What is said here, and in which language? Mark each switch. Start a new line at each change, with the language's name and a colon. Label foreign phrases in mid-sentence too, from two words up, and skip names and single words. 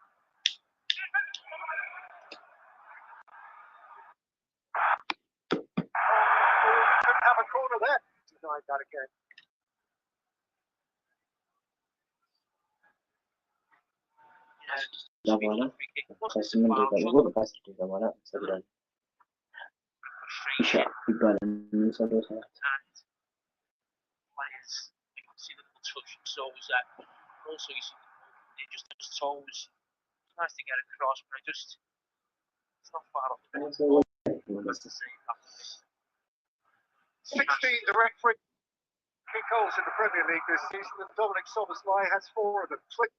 English: Couldn't have a corner there. Denied that again.
Amharic: በኋላ ከ8 ደቂቃ በኋላ ከ10 ደቂቃ በኋላ ሰግዳል ኢሻ ይባላል የሚሰራው ሰዓት
English: players, you can see the little touch and soles there. Also, you see it just those toes. It's nice to get across, but it's not far off the ball. That's the same after this. 16 direct free kick goals in the Premier League this season, and Dominic Szoboszlai has 4 of them.